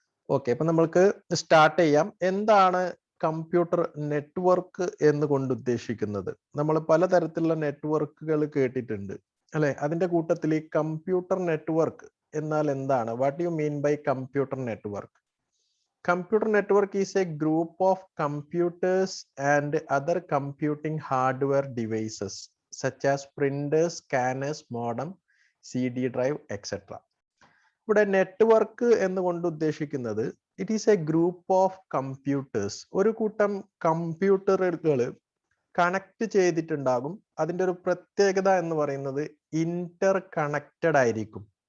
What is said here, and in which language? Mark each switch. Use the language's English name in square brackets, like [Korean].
[Malayalam] Okay, അപ്പൊ നമ്മൾക്ക് start ചെയ്യാം. എന്താണ് കമ്പ്യൂട്ടർ നെറ്റ്വർക്ക് എന്ന് കൊണ്ട് ഉദ്ദേശിക്കുന്നത്? നമ്മൾ പലതരത്തിലുള്ള നെറ്റ്വർക്കുകൾ കേട്ടിട്ടുണ്ട് അല്ലെ? അതിന്റെ കൂട്ടത്തിൽ ഈ കമ്പ്യൂട്ടർ നെറ്റ്വർക്ക് എന്നാൽ എന്താണ്? [English] What you mean by computer network? Computer network is a group of computers and other computing hardware devices such as printers, scanners, modem, CD drive, etc. [Malayalam] ഇവിടെ നെറ്റ്വർക്ക് എന്നുകൊണ്ട് ഉദ്ദേശിക്കുന്നത് [English] It is a group of computers. [Malayalam] ഒരു കൂട്ടം കമ്പ്യൂട്ടറുകൾ connect ചെയ്തിട്ടുണ്ടാകും. അതിൻ്റെ ഒരു പ്രത്യേകത എന്ന് പറയുന്നത് ഇന്റർ കണക്റ്റഡ് ആയിരിക്കും.